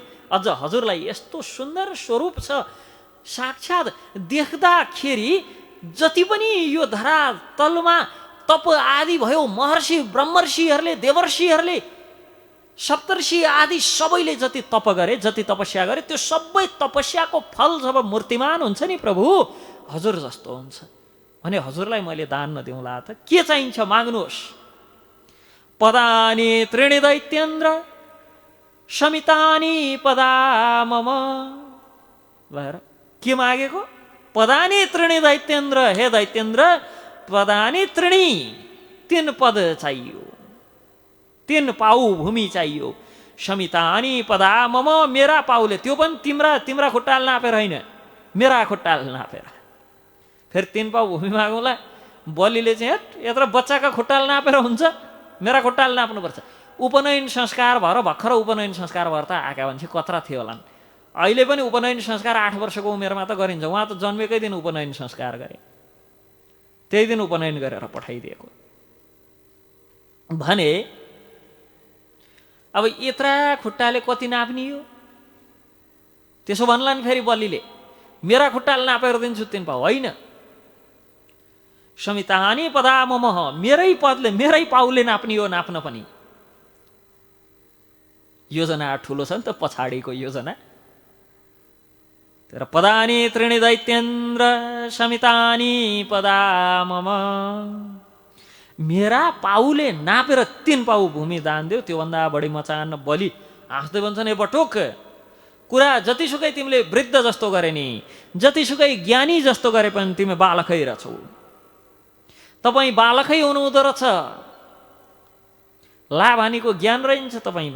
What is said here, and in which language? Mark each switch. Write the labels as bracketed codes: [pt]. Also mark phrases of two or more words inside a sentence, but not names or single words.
[ne] अझ हजुरलाई यस्तो सुन्दर स्वरूप छ, साक्षात् देख्दाखेरि जति पनि यो धरातलमा तप आदि भयो, महर्षि ब्रह्मर्षिहरूले देवर्षिहरूले सप्तर्षि आदि सबैले जति तप गरे, जति तपस्या गरे, त्यो सबै तपस्याको फल जब मूर्तिमान हुन्छ नि प्रभु हजुर जस्तो हुन्छ भने हजुरलाई मैले दान नदिउँला त? के चाहिन्छ माग्नुहोस्। [sa] पदानि त्रीणि दैत्येन्द्र शमितानि पदा मम। [ne] भएर के मागेको? [sa] पदानि त्रीणि दैत्येन्द्र, हे दैत्येन्द्र पदानि त्रीणि, [ne] 3 पद चाहियो, 3 पाउ भूमि चाहियो। [sa] शमितानि पदा मम, [ne] मेरा पाउले, त्यो पनि तिम्रा खुट्टाल नापेर होइन, मेरा खुट्टाल नापेर। फेरि 3 पाउ भूमि मागौँला, बलिले चाहिँ यत्र बच्चाका खुट्टाल नापेर हुन्छ, मेरा खुट्टाल नाप्नुपर्छ। उपनयन संस्कार भएर भर्खर उपनयन संस्कार भएर त आएका मान्छे कत्रा थियो होलान्। अहिले पनि उपनयन संस्कार 8 वर्षको उमेरमा त गरिन्छ। उहाँ त जन्मेकै दिन उपनयन संस्कार गरे, त्यही दिन उपनयन गरेर पठाइदिएको भने अब यत्रा खुट्टाले कति नाप्ने हो? त्यसो भन्ला नि फेरि बलिले मेरा खुट्टाले नापेर दिन्छु 3 पाउ, होइन। [sa] शमितानि पदा मम, [ne] मेरै पदले मेरै पाउले नाप्ने हो, नाप्न पनि। योजना ठुलो छ नि त पछाडिको योजना। [sa] तर पदानि त्रीणि दैत्येन्द्र शमितानि पदा मम, [ne] मेरा पाउले नापेर 3 पाउ भूमि दान देऊ, त्योभन्दा बढी मचान बलि। हाँस्दै भन्छन्, ए बटोक, कुरा जतिसुकै तिमीले वृद्ध जस्तो गरे नि, जतिसुकै ज्ञानी जस्तो गरे पनि तिमी बालकै रहेछौ, तपाईँ बालकै हुनुहुँदो रहेछ, लाभ हानिको ज्ञान रहन्छ तपाईँमा।